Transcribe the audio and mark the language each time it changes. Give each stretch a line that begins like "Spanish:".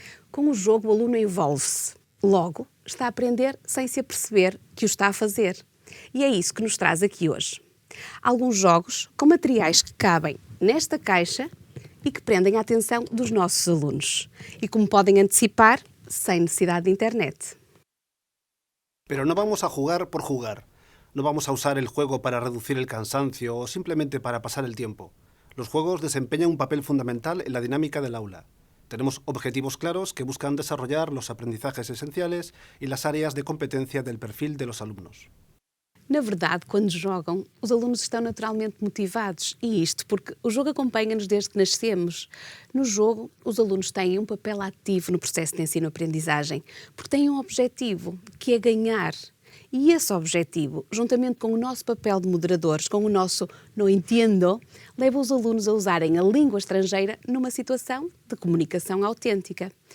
Portuguese: Com o jogo, o aluno envolve-se. Logo, está a aprender sem se aperceber que o está a fazer. E é isso que nos traz aqui hoje. Alguns jogos com materiais que cabem nesta caixa e que prendem a atenção dos nossos alunos. E como podem antecipar, sem necessidade de internet.
Spanish: Pero no vamos a jugar por jugar. No vamos a usar el juego para reducir el cansancio o simplemente para pasar el tiempo. Los juegos desempeñan un papel fundamental en la dinámica del aula. Tenemos objetivos claros que buscan desarrollar los aprendizajes esenciales y las áreas de competencia del perfil de los alumnos.
Portuguese: Na verdade, quando jogam, os alunos estão naturalmente motivados. E isto porque o jogo acompanha-nos desde que nascemos. No jogo, os alunos têm um papel ativo no processo de ensino-aprendizagem, porque têm um objetivo, que é ganhar. E esse objetivo, juntamente com o nosso papel de moderadores, com o nosso "não entendo", leva os alunos a usarem a língua estrangeira numa situação de comunicação autêntica.